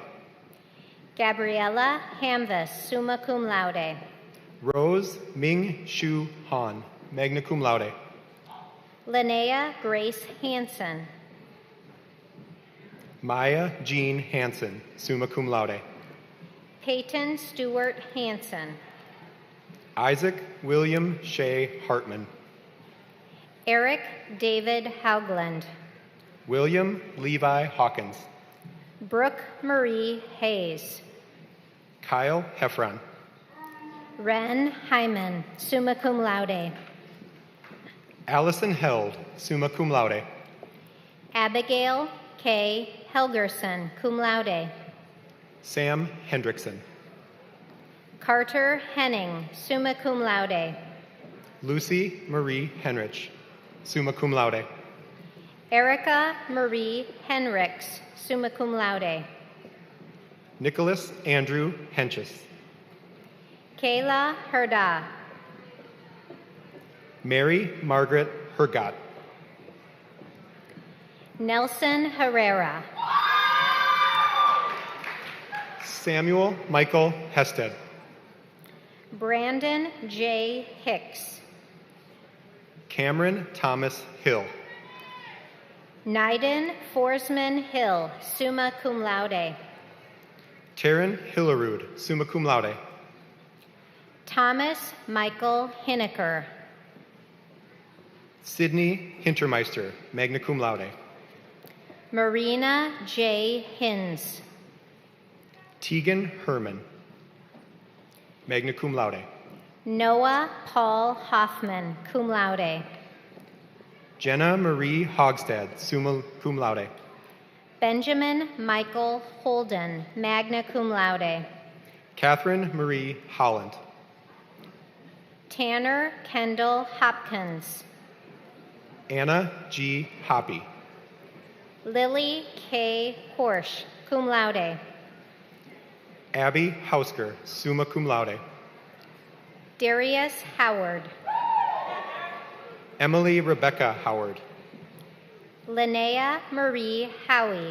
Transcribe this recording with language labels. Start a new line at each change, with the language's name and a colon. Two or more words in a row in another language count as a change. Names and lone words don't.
English: Gabriella Hamvis,
Latin: summa cum laude.
English: Rose Ming Shu Han,
Latin: magna cum laude.
English: Linnea Grace Hansen. Maya Jean Hansen,
Latin: summa cum laude.
English: Peyton Stewart Hansen, Isaac William Shea Hartman, Eric David Haugland, William Levi Hawkins, Brooke Marie Hayes, Kyle Heffron, Ren Hyman,
Latin: summa cum laude,
English: Allison Held,
Latin: summa cum laude,
English: Abigail K. Helgerson,
Latin: cum laude,
English: Sam Hendrickson, Carter Henning,
Latin: summa cum laude,
English: Lucy Marie Henrich,
Latin: summa cum laude,
English: Erica Marie Henricks,
Latin: summa cum laude,
English: Nicholas Andrew Henches, Kayla Herda, Mary Margaret Hergott, Nelson Herrera, Samuel Michael Hested, Brandon J. Hicks, Cameron Thomas Hill, Naiden Forsman Hill,
Latin: summa cum laude,
English: Taryn Hillerud,
Latin: summa cum laude,
English: Thomas Michael Hinneker, Sydney Hintermeister,
Latin: magna cum laude,
English: Marina J. Hins, Tegan Herman,
Latin: magna cum laude,
English: Noah Paul Hoffman,
Latin: cum laude,
English: Jenna Marie Hogstad,
Latin: summa cum laude,
English: Benjamin Michael Holden,
Latin: magna cum laude,
English: Catherine Marie Holland, Tanner Kendall Hopkins, Anna G. Hoppy, Lily K. Horsch,
Latin: cum laude,
English: Abby Hausker,
Latin: summa cum laude,
English: Darius Howard, Emily Rebecca Howard, Linnea Marie Howie,